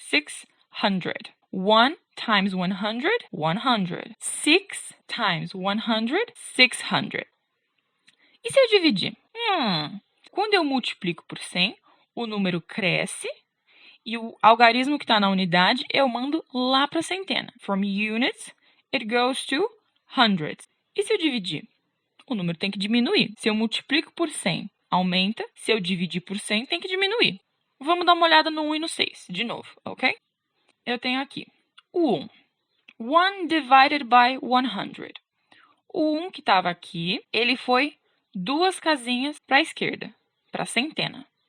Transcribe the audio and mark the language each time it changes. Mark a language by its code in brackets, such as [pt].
[en] 600. 1 times 100, 100. [pt] 6 times 100, 600. E se eu dividir? Quando eu multiplico por 100, o número cresce e o algarismo que está na unidade eu mando lá para a centena. [en] From units, it goes to hundreds. [pt] E se eu dividir? O número tem que diminuir. Se eu multiplico por 100, aumenta. Se eu dividir por 100, tem que diminuir. Vamos dar uma olhada no 1 e no 6, de novo, ok? Eu tenho aqui o 1. [en] 1 divided by 100. [pt] O 1 que estava aqui, ele foi 2 casinhas para a esquerda, para a centena.